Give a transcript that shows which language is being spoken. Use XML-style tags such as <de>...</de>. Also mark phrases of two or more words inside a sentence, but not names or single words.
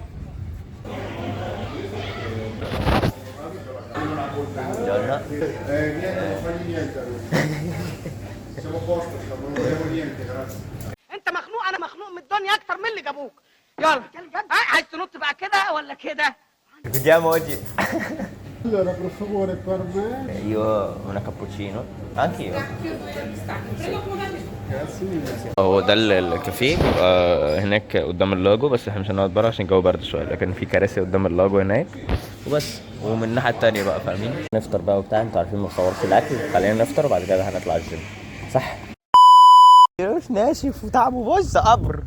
<ar>انت مخنوق، انا مخنوق من الدنيا اكتر من اللي جابوك. يلا عايز تنط بقى كده ولا كده؟</ar> <it>Vediamo oggi. Allora, per favore, per me. Io una cappuccino. Anche io. Grazie mille.</it> <ar>هو ده الكافيه هناك قدام اللاجو، بس احنا مش هنقعد بره عشان الجو برد شويه، لكن في كراسي قدام اللاجو هناك وبس. ومن الناحيه التانيه بقى، فاهمين؟ نفطر بقى وبتاع، انتوا عارفين ما بصورش الاكل، خلينا نفطر وبعد كده هنطلع الجيم، صح؟ مش ناشف وتعبه، بص قبر.</ar>